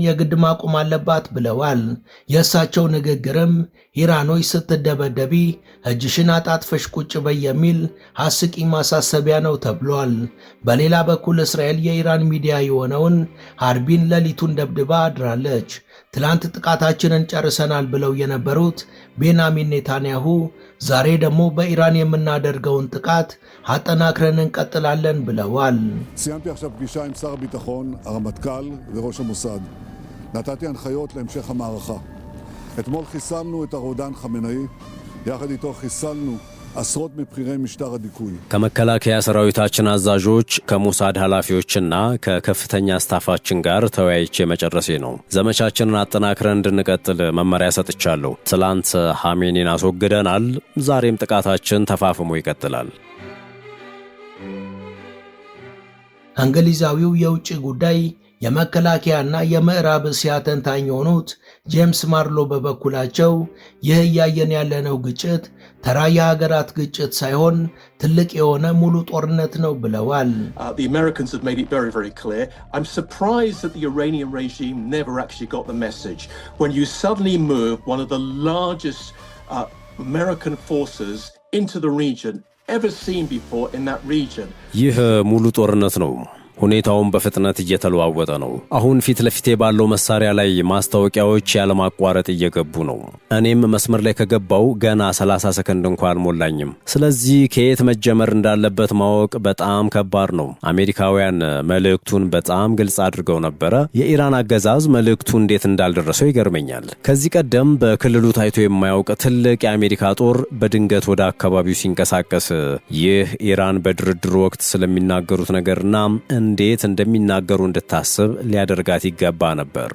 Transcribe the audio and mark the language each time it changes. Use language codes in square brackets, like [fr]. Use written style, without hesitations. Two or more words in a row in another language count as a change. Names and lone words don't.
[am] የግድ ማቆም አለባት ብለዋል። የእሳቸው ንግግርም ኢራኖች ስትደበደቢ እጅሽን አጣጥፈሽ ቁጭ በይ የሚል አስቂኝ ማሳሰቢያ ነው ተብሏል። በሌላ በኩል እስራኤል የኢራን ሚዲያ የሆነውን አርቢን ሌሊቱን ደብድባ አድራለች። ትላንት ጥቃታችንን ጨርሰናል ብለው የነበሩት ቤንያሚን ኔታንያሁ ዛሬ ደግሞ በኢራን የምናደርገውን ጥቃት አጠናክረን እንቀጥላለን ብለዋል። [he] סיימתי עכשיו פגישה עם שר הביטחון, הרמטכ"ל וראש המוסד. נתתי הנחיות להמשך המערכה. אתמול חיסלנו את הרודן חמינאי, יחד איתו חיסלנו עשרות מבכירי משטר הדיכוי. [am] ከመከላከያ ሰራዊታችን አዛዦች ከሙሳድ ኃላፊዎችና ከከፍተኛ ስታፋችን ጋር ተወያይቼ መጨረሴ ነው። ዘመቻችንን አጠናክረን እንድንቀጥል መመሪያ ሰጥቻለሁ። ትላንት ሐሜኒን አስወግደናል። ዛሬም ጥቃታችን ተፋፍሞ ይቀጥላል። እንግሊዛዊው የውጭ ጉዳይ የመከላከያና የምዕራብ እስያ ተንታኝ የሆኑት ጄምስ ማርሎ በበኩላቸው ይህ እያየን ያለነው ግጭት ተራ የሀገራት ግጭት ሳይሆን ትልቅ የሆነ ሙሉ ጦርነት ነው ብለዋል። [en] The Americans have made it very, very clear. I'm surprised that the Iranian regime never actually got the message. When you suddenly move one of the largest American forces into the region, ever seen before in that region. [am] ይህ ሙሉ ጦርነት ነው። ሁኔታውን በፍጥነት እየተለዋወጠ ነው። አሁን ፊት ለፊቴ ባለው መሳሪያ ላይ ማስታወቂያዎች ያለማቋረጥ እየገቡ ነው። እኔም መስመር ላይ ከገባው ገና 30 ሰከንድ እንኳን አልሞላኝም። ስለዚህ ከየት መጀመር እንዳለበት ማወቅ በጣም ከባድ ነው። አሜሪካውያን መልእክቱን በጣም ግልጽ አድርገው ነበረ። የኢራን አገዛዝ መልእክቱ እንዴት እንዳልደረሰው ይገርመኛል። ከዚህ ቀደም በክልሉ ታይቶ የማያውቅ ትልቅ የአሜሪካ ጦር በድንገት ወደ አካባቢው ሲንቀሳቀስ ይህ ኢራን በድርድሩ ወቅት ስለሚናገሩት ነገርና እንዴት እንደሚናገሩ እንድታስብ ሊያደርጋት ይገባ ነበር።